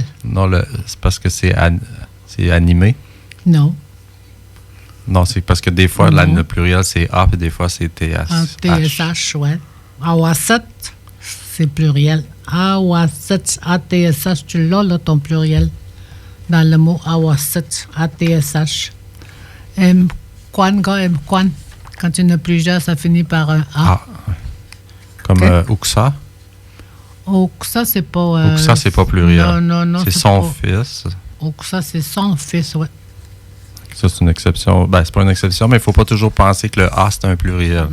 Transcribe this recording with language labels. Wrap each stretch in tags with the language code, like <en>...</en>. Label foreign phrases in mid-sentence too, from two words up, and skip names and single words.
<fr>Non, c'est parce que c'est animé. Non. Non, c'est parce que des fois, le pluriel, c'est A, puis des fois, c'est TS. TSH, ouais. Awasat, c'est pluriel. Awasat, ATSH, tu l'as, là, ton pluriel. Dans le mot awasat, ATSH.</fr> <moe>Mkwan, mkwan.</moe> <fr>Quand il y en a plusieurs, ça finit par un A. Ah. Comme Uksa. Oksa, c'est pas... Uksa, c'est pas pluriel. Non. C'est son fils. Oksa, c'est son fils, ouais. Ça, c'est une exception. Ben, c'est pas une exception, mais il faut pas toujours penser que le A, c'est un pluriel.</fr>